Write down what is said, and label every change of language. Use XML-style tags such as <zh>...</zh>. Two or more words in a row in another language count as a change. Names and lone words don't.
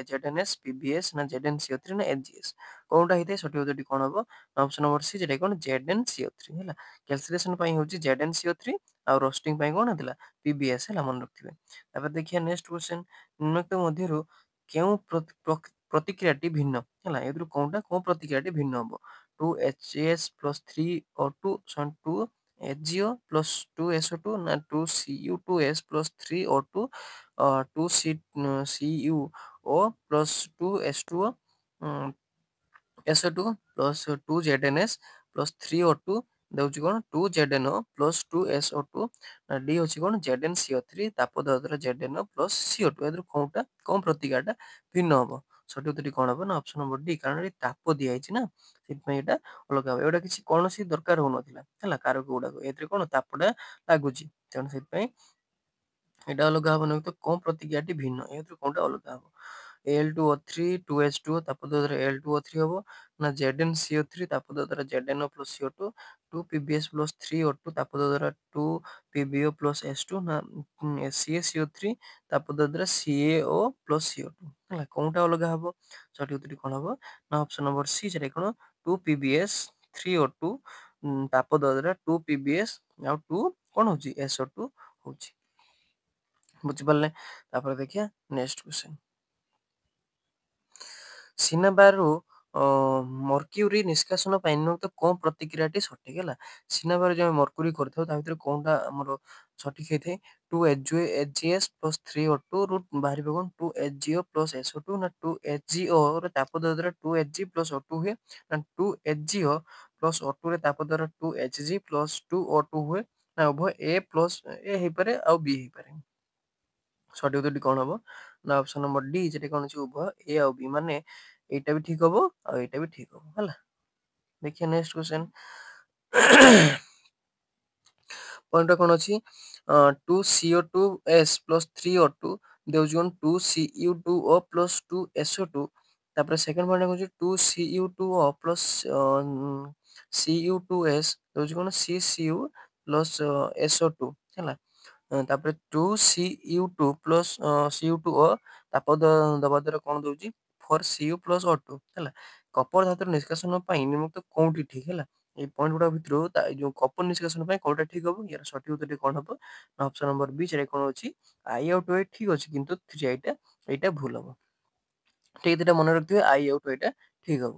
<or>ZnS, PbS ନା ZnCO3 ନା HgS? କୋଉଟା ହେଇଥାଏ? ସଠିକ୍ ଉତ୍ତରଟି କ'ଣ ହେବ?</or> <en>option number</en> <or>ସି ଯେଟା କ'ଣ ZnCO3 ହେଲା। କ୍ୟାଲସିନେସନ ପାଇଁ ହେଉଛି ZnCO3 ଆଉ ରୋଷ୍ଟିଂ ପାଇଁ କ'ଣ ହେଇଥିଲା? PbS ହେଲା ମନେ ରଖିଥିବେ। ତାପରେ ଦେଖିବା</or> <en>next question</en> <or>ନିମ୍ନଲିଖିତ ମଧ୍ୟରୁ କେଉଁ ପ୍ରତିକ୍ରିୟାଟି ଭିନ୍ନ ହେଲା? ଏଥିରୁ କୋଉ ପ୍ରତିକ୍ରିୟାଟି ଭିନ୍ନ ହବ? 2HAS plus 3O2 2HgO plus 2SO2 ନା 2Cu2S plus 3O2 2CuO plus 2S2O SO2 plus 2ZnS plus 3O2 ଦେଉଛି କ'ଣ? 2ZnO plus 2SO2 ଡି ହେଉଛି କ'ଣ? ZnCO3 ତାପ ଦେବା ଦ୍ୱାରା ZnO plus CO2 ଏଥିରୁ କୋଉ ପ୍ରତିକ୍ରିୟାଟା ଭିନ୍ନ ହବ? ସଠିକ୍ ଉତ୍ତରଟି କ'ଣ ହେବ? ନା</or> <en>option number</en> <or>ଡି, କାରଣ ଏଠି ତାପ ଦିଆହେଇଛି ନା ସେଥିପାଇଁ ଏଇଟା ଅଲଗା ହେବ। ଏଗୁଡ଼ା କିଛି କୌଣସି ଦରକାର ହଉନଥିଲା ହେଲା କାରକ ଗୁଡ଼ାକ, ଏଥିରେ କ'ଣ ତାପଟା ଲାଗୁଛି, ତେଣୁ ସେଥିପାଇଁ ଏଇଟା ଅଲଗା ହବ। ନାହିଁ ତ କୋଉ ପ୍ରତିକ୍ରିୟାଟି ଭିନ୍ନ, ଏଥିରୁ କୋଉଟା ଅଲଗା ହବ? Al2O3 2H2O ତାପ ଦେବା ଦ୍ୱାରା Al2O3 ହବ ନା ZnCO3 ତାପ ଦେବା ଦ୍ୱାରା ZnO plus CO2 2PbS plus 3O2 ତାପ ଦେବା ଦ୍ୱାରା 2PbO plus S2 ନା CaCO3 ତାପ ଦେବା ଦ୍ୱାରା CaO plus CO2 ହେଲା। କୋଉଟା ଅଲଗା ହବ? ସଠିକ୍ ଉତ୍ତରଟି କ'ଣ ହବ? ନା</or> <en>option number</en> <or>ସି ସେଟା କ'ଣ? 2PbS 3O2 ତାପ ଦେବା ଦ୍ୱାରା 2PbS ଆଉ 2 କ'ଣ ହେଉଛି? SO2 ହେଉଛି। ବୁଝିପାରିଲେ? ତାପରେ ଦେଖିବା</or> <en>next question.</en> <or>ସିନାବାରରୁ ମର୍କ୍ୟୁରୀ ନିଷ୍କାସନ ପାଇଁ ନିମ୍ନଲିଖିତ କୋଉ ପ୍ରତିକ୍ରିୟାଟି ସଠିକ୍ ହେଲା? ସିନାବାର ଯେଉଁ ମର୍କ୍ୟୁରୀ କରିଥାଉ ତା ଭିତରେ କୋଉଟା ଆମର ସଠିକ୍ ହେଇଥାଏ? 2HgS plus 3O2 ରୁ ବାହାରିବ କ'ଣ? 2HgO plus SO2 ନା 2HgO ରେ ତାପ ଦେବା ଦ୍ୱାରା 2Hg plus O2 ହୁଏ ନା 2HgO plus O2 ରେ ତାପ ଦ୍ୱାରା 2Hg plus 2O2 ହୁଏ ନା ଉଭୟ A plus A ହେଇପାରେ ଆଉ B ହେଇପାରେ? ସଠିକ୍ ଉତ୍ତରଟି କ'ଣ ହବ? ନା</or> <en>option number</en> <or>ଡି ଯେଟା କ'ଣ ଅଛି ଉଭୟ ଏ ଆଉ ବି, ମାନେ ଏଇଟା ବି ଠିକ୍ ହବ ଆଉ ଏଇଟା ବି ଠିକ୍ ହବ ହେଲା। ଦେଖିବା</or> <en>next question.</en> <or>ପଏଣ୍ଟଟା କ'ଣ ଅଛି? 2CO2S plus 3O2 ଦେଉଛି କ'ଣ? 2Cu2O plus 2SO2। ତାପରେ</or> <en>second point</en> <or>ହେଉଛି 2Cu2O plus Cu2S ଦେଉଛି କ'ଣ? CCU plus SO2 ହେଲା। ତାପରେ 2Cu2 plus Cu2O ତାପ ଦେବା ଦ୍ୱାରା କ'ଣ ଦେଉଛି? 4Cu plus O2 ହେଲା। କପର ଧାତୁର ନିଷ୍କାସନ ପାଇଁ ନିମ୍ନଲିଖିତ କୋଉଠି ଠିକ୍ ହେଲା? ଏଇ ପଏଣ୍ଟ ଗୁଡା ଭିତରୁ ଏଇ ଯୋଉ କପର ନିଷ୍କାସନ ପାଇଁ କୋଉଟା ଠିକ୍ ହବ? ୟାର ସଠିକ୍ ଉତ୍ତରଟି କ'ଣ ହବ? ନା</or> <en>option number</en> <or>ବି ସେଟା କ'ଣ ଅଛି? I ଆଉ 2I ଠିକ୍ ଅଛି, କିନ୍ତୁ 3I ଏଇଟା ଭୁଲ ହବ। ଠିକ୍ ଏଇଟା ମନେ ରଖିଥିବେ, I ଆଉ 2I ଠିକ୍ ହବ।</or>